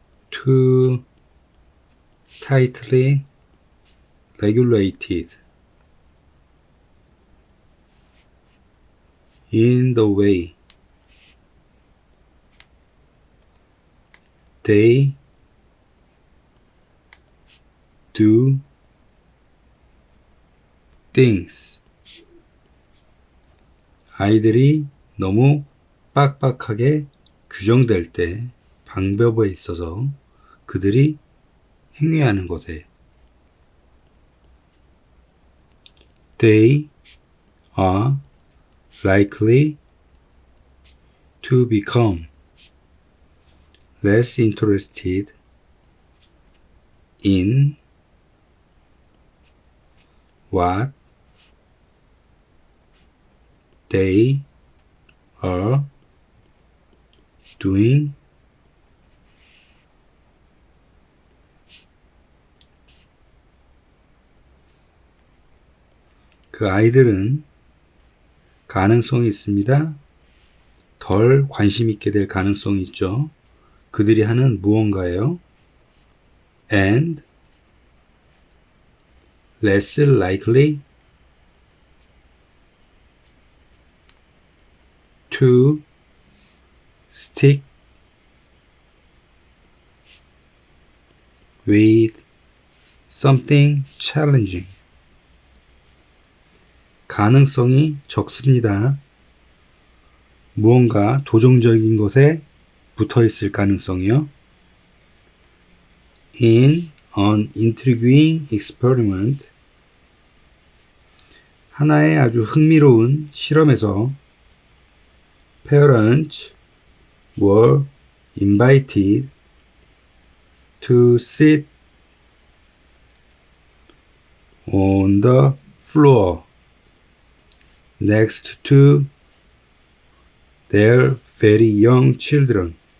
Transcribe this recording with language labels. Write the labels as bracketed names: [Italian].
[English] too tightly regulated in the way they do things. [Korean] 아이들이 너무 빡빡하게 규정될 때 방법에 있어서 그들이 행위하는 것에 [English] they are likely to become less interested in what they are doing [Korean] 그 아이들은 가능성이 있습니다. 덜 관심 있게 될 가능성이 있죠. 그들이 하는 무언가예요. [English] And less likely to stick with something challenging. [Korean] 가능성이 적습니다. 무언가 도전적인 것에 붙어 있을 가능성이요. [English] In an intriguing experiment, [Korean] 하나의 아주 흥미로운 실험에서 [English] parents were invited to sit on the floor next to their very young children.